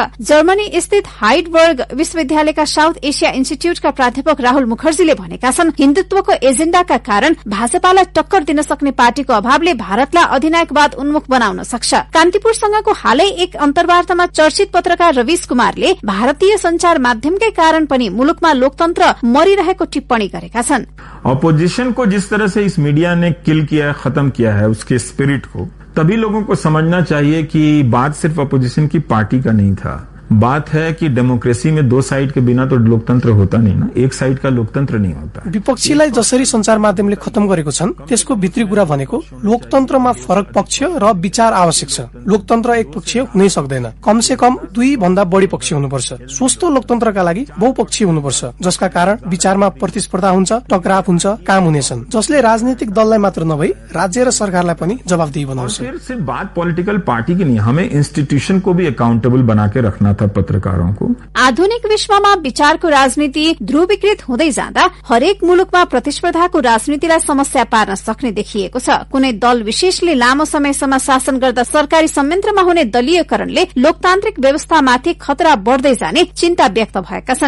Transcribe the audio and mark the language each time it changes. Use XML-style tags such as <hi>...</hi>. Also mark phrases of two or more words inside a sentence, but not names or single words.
<ne>जर्मनी स्थित हाइडबर्ग विश्वविद्यालयका साउथ एसिया इन्स्टिच्यूटका प्राध्यापक राहुल मुखर्जीले भनेका छन्, हिन्दुत्वको एजेण्डाका कारण भाजपालाई टक्कर दिन सक्ने पार्टीको अभावले भारतलाई अधिनायकवाद उन्मुख बनाउन सक्छ। कान्तिपुरसँगको हालै एक अन्तर्वार्तामा चर्चित पत्रकार रवीश कुमारले भारतीय संचार माध्यमकै कारण पनि मुलुकमा लोकतन्त्र मरिरहेको टिप्पणी गरेका छन्।</ne> <hi>अपोजिशन को जिस तरह से इस मीडिया ने किल किया, खत्म किया है उसके स्पिरिट को, तभी लोगों को समझना चाहिए कि बात सिर्फ अपोजिशन की पार्टी का नहीं था। बात है कि डेमोक्रेसी में दो साइड के बिना तो लोकतन्त्र होता नहीं ना, एक साइड का लोकतन्त्र नहीं होता।</hi> <ne>विपक्षीलाई जसरी संचार माध्यमले खत्म गरेको छन् त्यसको भित्री कुरा भनेको लोकतन्त्रमा फरक पक्ष र विचार आवश्यक छ। लोकतन्त्र एक पक्षीय हुनै सक्दैन, कमसे कम 2 भन्दा बढी पक्ष हुनुपर्छ। स्वस्थ लोकतन्त्रका लागि बहुपक्षीय हुनुपर्छ, जसका कारण विचारमा प्रतिस्पर्धा हुन्छ, टकराव हुन्छ, काम हुनेछन्, जसले राजनीतिक दललाई मात्र नभई राज्य र सरकारलाई पनि जवाबदेही बनाउँछ।</ne> <hi>सिर्फ बात</hi> <en>political party</en> <hi>की नहीं, हमें इंस्टीट्यूशन को भी अकाउंटेबल बना के रखना था पत्रकारों को।</hi> <ne>आधुनिक विश्वमा विचारको राजनीति ध्रुवीकृत हुँदै जाँदा हरेक मुलुकमा प्रतिस्पर्धाको राजनीतिलाई समस्या पार्न सक्ने देखिएको छ। कुनै दल विशेषले लामो समयसम्म शासन गर्दा सरकारी संयन्त्रमा हुने दलीयकरणले लोकतान्त्रिक व्यवस्थामाथि खतरा बढ्दै जाने चिन्ता व्यक्त भएका छन्।</ne>